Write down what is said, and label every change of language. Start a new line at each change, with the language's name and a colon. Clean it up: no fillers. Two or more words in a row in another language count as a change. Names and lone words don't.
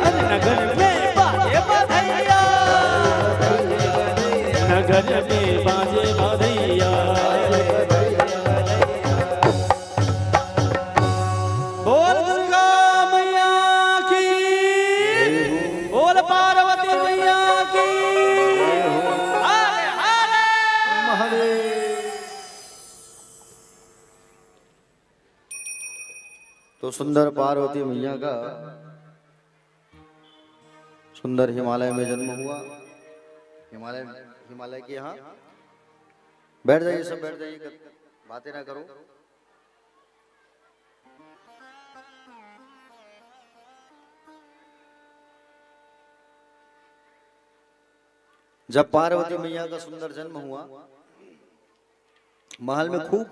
Hindi: अरे नगर में बाजे बधैया, नगर में बाजे बधैया। बोल दुर्गा मैया की, बोल पार्वती मैया की, हरे हरे। तो सुंदर पार्वती मैया का सुंदर हिमालय में जन्म हुआ। हिमालय के यहाँ बैठ जाइए, सब बैठ जाइए, बातें ना करो। जब पार्वती मैया का सुंदर जन्म हुआ, महल में खूब